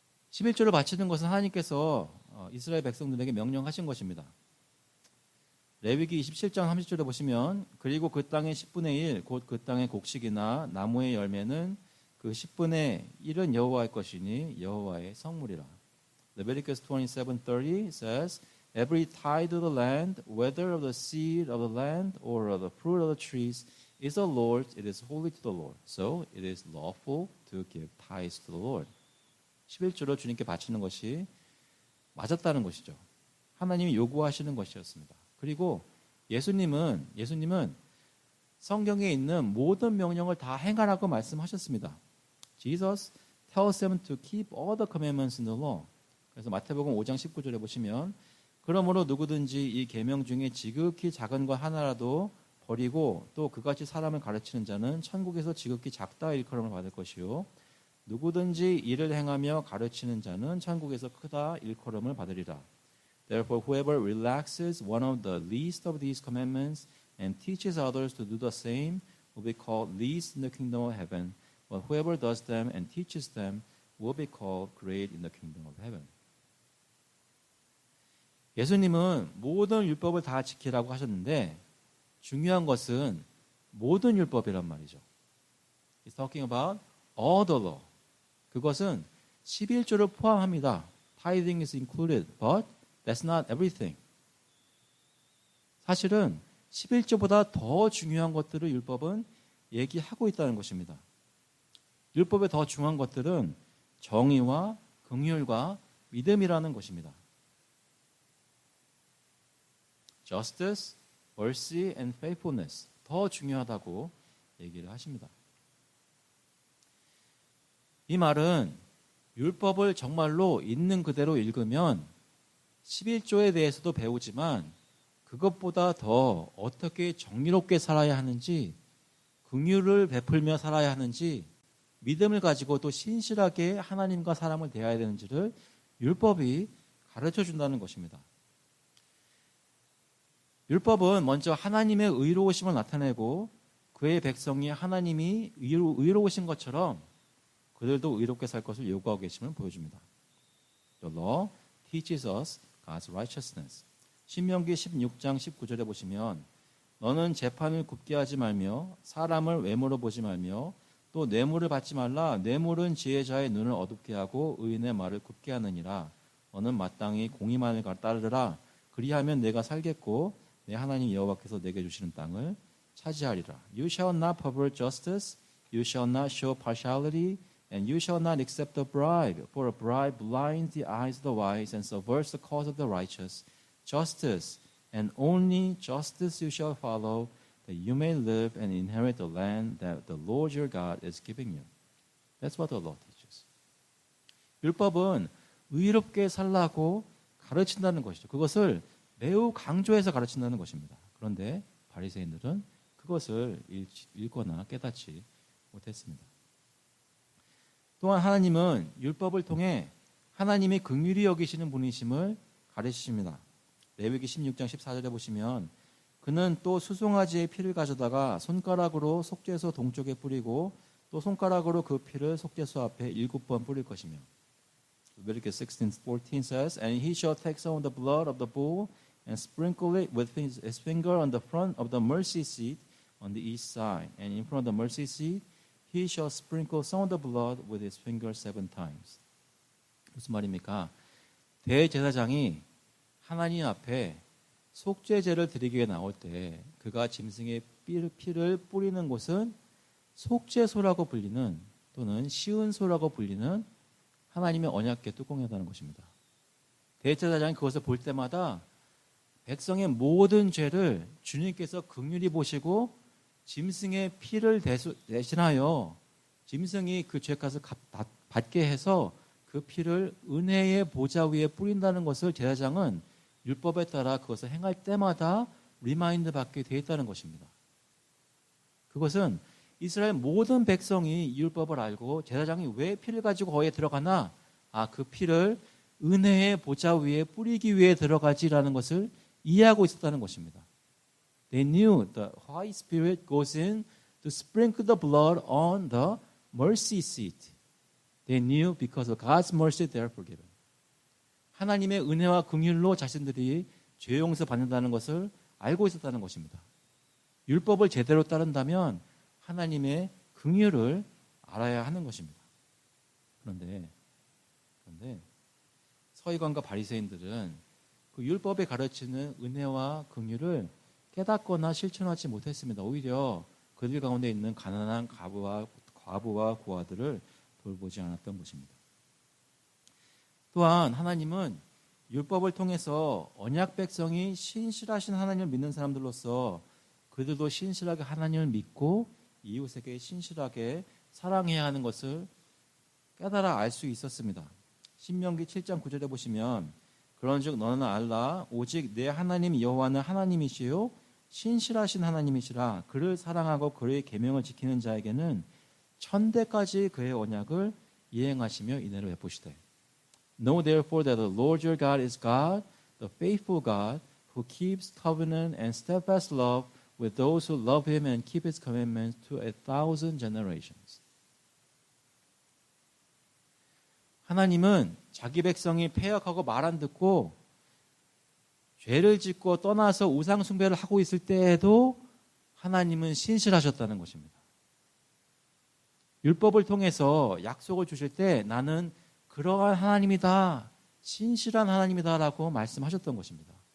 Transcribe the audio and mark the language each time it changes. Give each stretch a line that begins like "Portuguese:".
Korean: 11조를 바치는 것은 하나님께서 이스라엘 백성들에게 명령하신 것입니다. 레위기 27장 30절에 보시면 그리고 그 땅의 10분의 1 곧 그 땅의 곡식이나 나무의 열매는 그 10분의 1은 여호와의 것이니 여호와의 성물이라.
English: Leviticus 27:30 says, Every tithe of the land, whether of the seed of the land or of the fruit of the trees, is the Lord's. It is holy to the Lord. So it is lawful to give tithes to the Lord.
Korean: 11조를 주님께 바치는 것이 맞았다는 것이죠. 하나님이 요구하시는 것이었습니다. 그리고 예수님은 성경에 있는 모든 명령을 다 행하라고 말씀하셨습니다.
English: Jesus tells them to keep all the commandments in the law.
Korean: 그래서 마태복음 5장 19절에 보시면 그러므로 누구든지 이 계명 중에 지극히 작은 것 하나라도 버리고 또 그같이 사람을 가르치는 자는 천국에서 지극히 작다 일컬음을 받을 것이요 누구든지 이를 행하며 가르치는 자는 천국에서 크다 일컬음을 받으리라.
English: Therefore whoever relaxes one of the least of these commandments and teaches others to do the same will be called least in the kingdom of heaven, but whoever does them and teaches them will be called great in the kingdom of heaven.
Korean: 예수님은 모든 율법을 다 지키라고 하셨는데 중요한 것은 모든 율법이란 말이죠.
English: He's talking about all the law.
Korean: 그것은 11조를 포함합니다.
English: Tithing is included, but that's not everything.
Korean: 사실은 11조보다 더 중요한 것들을 율법은 얘기하고 있다는 것입니다. 율법에 더 중요한 것들은 정의와 긍휼과 믿음이라는 것입니다.
English: Justice, mercy, and faithfulness
Korean: 더 중요하다고 얘기를 하십니다. 이 말은 율법을 정말로 있는 그대로 읽으면 11조에 대해서도 배우지만 그것보다 더 어떻게 정의롭게 살아야 하는지 긍휼을 베풀며 살아야 하는지 믿음을 가지고 또 신실하게 하나님과 사람을 대해야 되는지를 율법이 가르쳐 준다는 것입니다. 율법은 먼저 하나님의 의로우심을 나타내고 그의 백성이 하나님이 의로우신 것처럼 그들도 의롭게 살 것을 요구하고 계심을 보여줍니다.
English: The law teaches us God's righteousness.
Korean: 신명기 16장 19절에 보시면 너는 재판을 굽게 하지 말며 사람을 외모로 보지 말며 또 뇌물을 받지 말라. 뇌물은 지혜자의 눈을 어둡게 하고 의인의 말을 굽게 하느니라. 너는 마땅히 공의만을 따르라. 그리하면 내가 살겠고 내 하나님 여호와께서 내게 주시는 땅을 차지하리라.
English: You shall not pervert justice. You shall not show partiality. And you shall not accept a bribe, for a bribe blinds the eyes of the wise and subverts the cause of the righteous. Justice, and only justice you shall follow, that you may live and inherit the land that the Lord your God is giving you. That's what the law teaches.
Korean: 율법은 의롭게 살라고 가르친다는 것이죠. 그것을 매우 강조해서 가르친다는 것입니다. 그런데 바리새인들은 그것을 읽거나 깨닫지 못했습니다. 또한 하나님은 율법을 통해 하나님이 긍휼히 여기시는 분이심을 가르치십니다. 레위기 16장 14절에 보시면 그는 또 수송아지의 피를 가져다가 손가락으로 속죄소 동쪽에 뿌리고 또 손가락으로 그 피를 속죄소 앞에 7번 뿌릴 것이며
English: Leviticus 16:14 says, And he shall take some of the blood of the bull and sprinkle it with his finger on the front of the mercy seat on the east side. And in front of the mercy seat, he shall sprinkle some of the blood with his finger 7 times.
Korean: 무슨 말입니까? 대제사장이 하나님 앞에 속죄제를 드리기 위해 나올 때 그가 짐승의 피를 뿌리는 곳은 속죄소라고 불리는 또는 시은소라고 불리는 하나님의 언약궤 뚜껑이라는 것입니다. 대제사장이 그것을 볼 때마다 백성의 모든 죄를 주님께서 긍휼히 보시고 짐승의 피를 대신하여 짐승이 그 죄값을 받게 해서 그 피를 은혜의 보좌 위에 뿌린다는 것을 제사장은 율법에 따라 그것을 행할 때마다 리마인드 받게 되어 있다는 것입니다. 그것은 이스라엘 모든 백성이 율법을 알고 제사장이 왜 피를 가지고 거기에 들어가나? 그 피를 은혜의 보좌 위에 뿌리기 위해 들어가지라는 것을 이해하고 있었다는 것입니다.
English: They knew the Holy Spirit goes in to sprinkle the blood on the mercy seat. They knew because of God's mercy they are forgiven.
Korean: 하나님의 은혜와 긍휼로 자신들이 죄 용서 받는다는 것을 알고 있었다는 것입니다. 율법을 제대로 따른다면 하나님의 긍휼을 알아야 하는 것입니다. 그런데 서기관과 바리새인들은 그 율법에 가르치는 은혜와 긍휼을 깨닫거나 실천하지 못했습니다. 오히려 그들 가운데 있는 가난한 과부와 고아들을 돌보지 않았던 것입니다. 또한 하나님은 율법을 통해서 언약 백성이 신실하신 하나님을 믿는 사람들로서 그들도 신실하게 하나님을 믿고 이웃에게 신실하게 사랑해야 하는 것을 깨달아 알 수 있었습니다. 신명기 7장 9절에 보시면 그런즉 너는 알라 오직 내 하나님 여호와는 하나님이시요 신실하신 하나님이시라 그를 사랑하고 그의 계명을 지키는 자에게는 천대까지 그의 언약을 이행하시며 인애를 베푸시되
English: Know therefore that the Lord your God is God, the faithful God, who keeps covenant and steadfast love with those who love him and keep his commandments to 1,000 generations.
Korean: 하나님은 자기 백성이 패역하고 말 안 듣고 죄를 짓고 떠나서 우상 숭배를 하고 있을 때에도 하나님은 신실하셨다는 것입니다. 율법을 통해서 약속을 주실 때 나는 그러한 하나님이다, 신실한 하나님이다라고 말씀하셨던 것입니다.